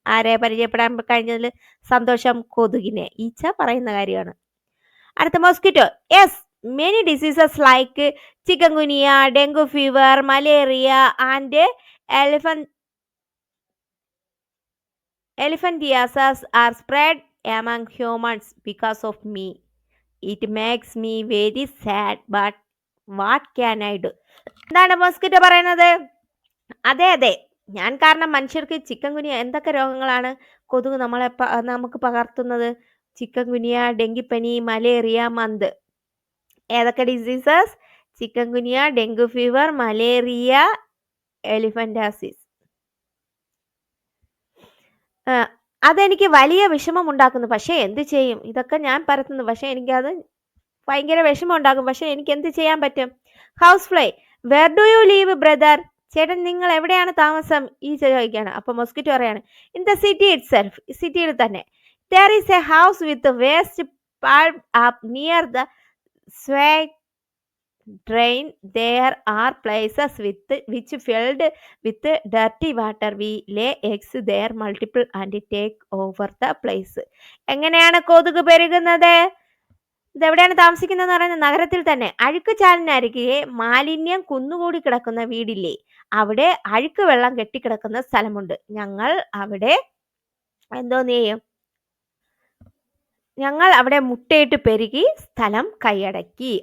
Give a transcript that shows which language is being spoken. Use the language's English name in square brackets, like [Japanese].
[Malayalam] ആരെ പരിചയപ്പെടാൻ കഴിഞ്ഞതിൽ സന്തോഷം? കൊതുകിനെ. ഈച്ച പറയുന്ന കാര്യമാണ്. അടുത്ത mosquito. [English] Yes, many diseases like chikungunya, dengue fever, malaria and elephantiasis are spread among humans because of me. It makes me very sad, but what can I do? [Malayalam] എന്താണ് മോസ്കിറ്റോ പറയുന്നത്? അതെ അതെ, ഞാൻ കാരണം മനുഷ്യർക്ക് ചിക്കൻ ഗുനിയ എന്തൊക്കെ രോഗങ്ങളാണ് കൊതുക് നമുക്ക് പകർത്തുന്നത്? ചിക്കൻ ഗുനിയ, ഡെങ്കിപ്പനി, മലേറിയ, മന്ത്. ഏതൊക്കെ diseases? [English] Chikungunya, dengue fever, malaria, elephantiasis. [Malayalam] അതെനിക്ക് വലിയ വിഷമം ഉണ്ടാക്കുന്നു. പക്ഷെ എന്ത് ചെയ്യും? ഇതൊക്കെ ഞാൻ പരത്തുന്നു, പക്ഷെ എനിക്കത് ഭയങ്കര വിഷമം ഉണ്ടാകും. പക്ഷെ എനിക്ക് എന്ത് ചെയ്യാൻ പറ്റും? [English] House fly. Where do you live brother? [Malayalam] ചേട്ടൻ നിങ്ങൾ എവിടെയാണ് താമസം? ഈ ചോദിക്കുകയാണ്. അപ്പൊ മോസ്കിറ്റോ പറയാണ്, [English] in the city itself, [Malayalam] സിറ്റിയിൽ തന്നെ. [English] There is a house with waste pulled up near the street drain. There are places which filled with dirty water. We lay eggs there, multiple and take over the place. [Malayalam] എങ്ങനെയാണ് കൊതുക് പെരുകുന്നത്? ഇതെവിടെയാണ് താമസിക്കുന്നതെന്ന് പറയുന്നത്? നഗരത്തിൽ തന്നെ. അഴുക്ക് ചാലിനരികെ മാലിന്യം കുന്നുകൂടി കിടക്കുന്ന വീടില്ലേ, അവിടെ അഴുക്ക് വെള്ളം കെട്ടിക്കിടക്കുന്ന സ്ഥലമുണ്ട്. ഞങ്ങൾ അവിടെ എന്തോന്ന് ചെയ്യും? ഞങ്ങൾ അവിടെ മുട്ടയിട്ട് പെരുകി സ്ഥലം കൈയടക്കി.